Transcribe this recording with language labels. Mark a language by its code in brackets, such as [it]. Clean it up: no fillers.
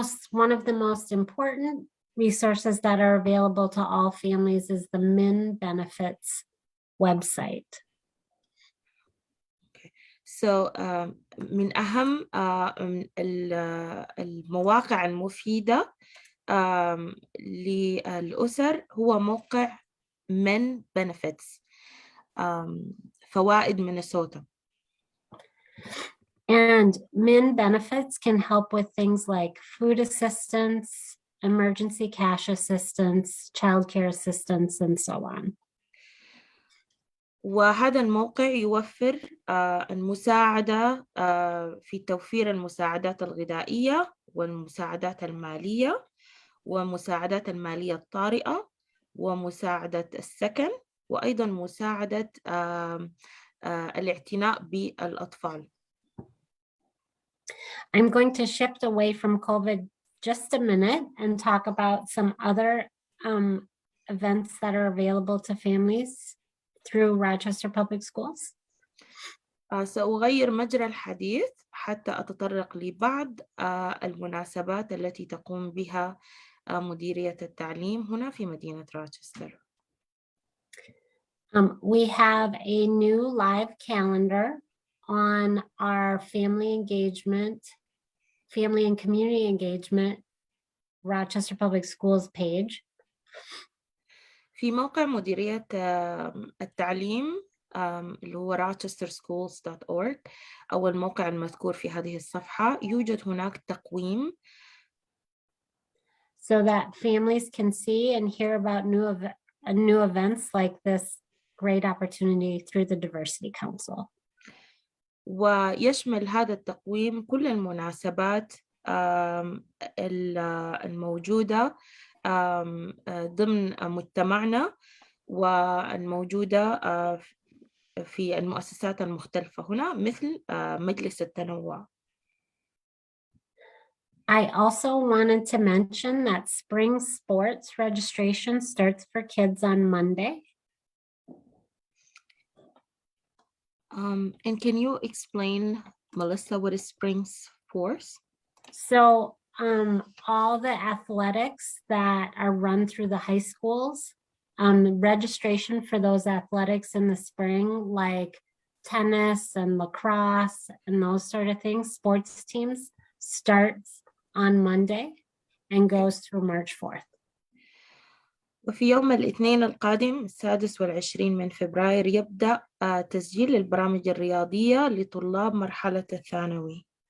[en] One of the most important resources that are available to all families is the MIN Benefits website. [ar] So من أهم المواقع المفيدة للأسر هو موقع من Benefits فوائد مينيسوتا. [en] And MIN Benefits can help with things like food assistance, emergency cash assistance, childcare assistance, and so on. [ar] وهذا الموقع يوفر المساعدة في توفير المساعدات الغذائية والمساعدات المالية ومساعدات المالية الطارئة ومساعدة السكن وأيضا مساعدة الاعتناء بالأطفال. [en] I'm going to shift away from COVID just a minute and talk about some other events that are available to families through Rochester Public Schools. [ar] سأغير مجرى الحديث حتى أتطرق لبعض المناسبات التي تقوم بها مديرية التعليم هنا في مدينة روتشستر. [en] We have a new live calendar on our family and community engagement Rochester Public Schools page. [ar] في موقع مديرية التعليم اللي هو rochesterschools.org أو الموقع المذكور في هذه الصفحة يوجد هناك تقويم [en] so that families can see and hear about new events like this great opportunity through the Diversity Council. [ar] ويشمل هذا التقويم كل المناسبات الموجودة ضمن مجتمعنا والموجودة في المؤسسات المختلفة هنا مثل مجلس التنوع. [en] I also wanted to mention that spring sports registration starts for kids on Monday. And can you explain, Melissa, what is spring sports? So all the athletics that are run through the high schools, registration for those athletics in the spring, like tennis and lacrosse and those sort of things, sports teams, starts on Monday and goes through March 4th. [ar] وفي يوم الاثنين القادم 26 من فبراير يبدأ تسجيل البرامج الرياضية لطلاب مرحلة الثانوي.